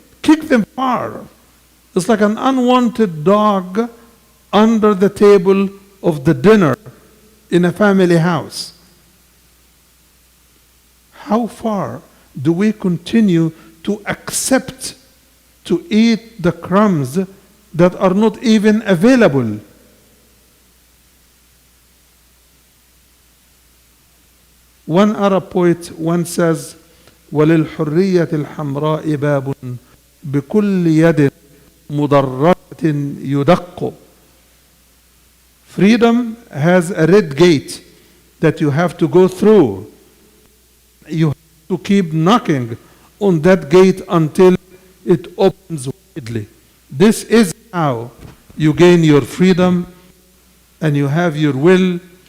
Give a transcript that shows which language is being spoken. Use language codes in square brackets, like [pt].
[en] Kick them far. It's like an unwanted dog under the table of the dinner in a family house. How far do we continue to accept to eat the crumbs that are not even available? One Arab poet once says, [ar] وَلِلْحُرِّيَّةِ الْحَمْرَاءِ بَابٌ بِكُلِّ يَدٍ مُضَرَّةٍ يُدَقُّ. [en] Freedom has a red gate that you have to go through. You have to keep knocking on that gate until it opens widely. This is how you gain your freedom and you have your will